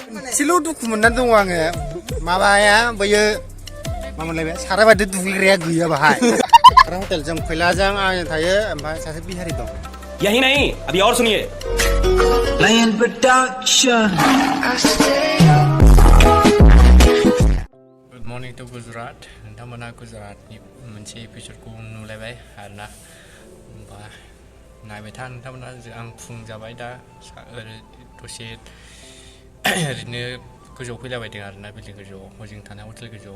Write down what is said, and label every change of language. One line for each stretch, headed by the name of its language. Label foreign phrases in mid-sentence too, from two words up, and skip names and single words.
Bodo: एसेल' दुखु मोननानै दङ आङो माबाया बैयो मा मोनलाय सारा बायदि दुगैग्राया गैया बाहाय सारा हटेल जों खैलाजों आं थायो ओमफ्राय सासे बिहारि दं
Hindi: यही नहीं अभी और सुनिए
Bodo: Lion Production.
English: good morning to Gujarat
Bodo: नोंथांमोना गुजरातनि मोनसे एपिसडखौ नुलायबाय आरोना होमबा नायबाय था नोंथांमोना आं फुं जाबाय दा दसे ओरैनो गोजौआव फैलाबायदों आरोना बिल्डिं गोजौआव हजों थानाय हटेल गोजौआव